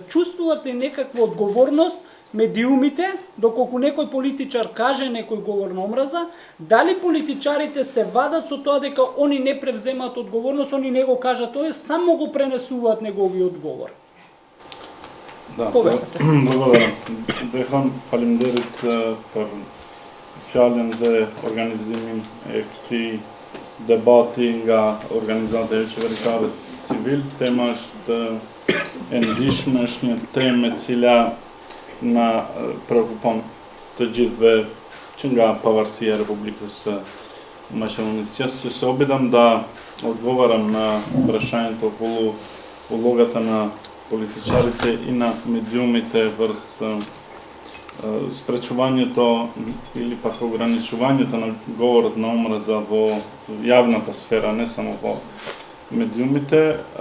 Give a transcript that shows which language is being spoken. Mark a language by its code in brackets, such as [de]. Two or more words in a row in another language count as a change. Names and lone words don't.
[mk] Чувствувате некаква одговорност медиумите, доколку некој политичар каже некој говор на омраза, дали политичарите се вадат со тоа дека они не превземаат одговорност, они не го кажат тоа, само го пренесуваат неговиот говор? Да, благодарам. [sq] Beham faleminderit për fjalën dhe organizimin e këtij debati nga organizata qeveritare civil. Tema është e ndihshme, është një temë e cila na preokupon të gjithëve që nga pavarësia e Republikës Maqedonisë. [mk] Ще се опитам да отговарям на прашањето околу улогата на политичарите и на медиумите врз спречувањето или пак ограничувањето на говорот на омраза во јавната сфера, не само во медиумите.